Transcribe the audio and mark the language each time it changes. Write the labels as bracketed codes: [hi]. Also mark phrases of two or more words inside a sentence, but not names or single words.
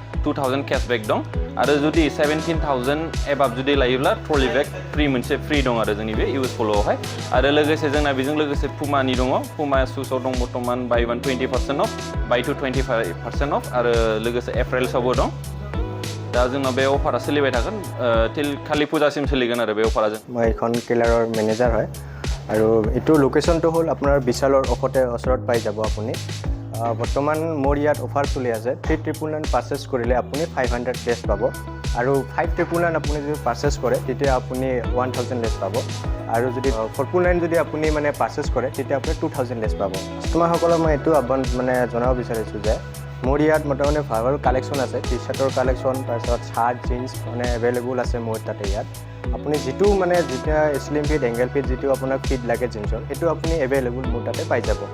[brx] 2000 केशबेक दं आरो जुदि 17,000 एबाब जुदि लायोब्ला [en] trolley bag [brx] फ्रि मोनसे फ्रि दं आरो जोंनि बे इउएस पल'आवहाय आरो लोगोसे जोंना बेजों लोगोसे पुमानि दङ पुमा शुसआव दं बर्तमान बाय 20% अफ बाय 25% अफ आरो लोगोसे एप्रिल्सआवबो दं दा जोंनाव बे अफारा सोलिबाय थागोन टिल खालि फुजासिम सोलिगोन आरो बे अफारा जों [as] মই এখন টেইলাৰৰ মেনেজাৰ হয় আৰু এইটো লোকেশ্যনটো হ'ল আপোনাৰ বিশালৰ ওচৰত পাই যাব আপুনি বৰ্তমান মোৰ ইয়াত অফাৰ চলি আছে 3,999 পাৰ্চেছ কৰিলে আপুনি 500 লেছ পাব আৰু 5,999 আপুনি যদি পাৰ্চেছ কৰে তেতিয়া আপুনি 1,000 লেছ পাব আৰু যদি 4,999 যদি আপুনি মানে পাৰ্চেছ কৰে তেতিয়া আপুনি 2,000 লেছ পাব কাষ্টমাৰসকলক মই এইটো আহ্বান মানে জনাব বিচাৰিছোঁ যে মোৰ ইয়াত মোটামুটি ভাল ভাল কালেকশ্যন আছে টি চাৰ্টৰ কালেকশ্যন তাৰপিছত চাৰ্ট জিন্স মানে এভেইলেবল আছে মোৰ তাতে ইয়াত আপুনি যিটো মানে যেতিয়া [en] slim fit angle fit [as] যিটো আপোনাক ফিট লাগে জিন্সৰ সেইটো আপুনি এভেইলেবল মোৰ তাতে পাই যাব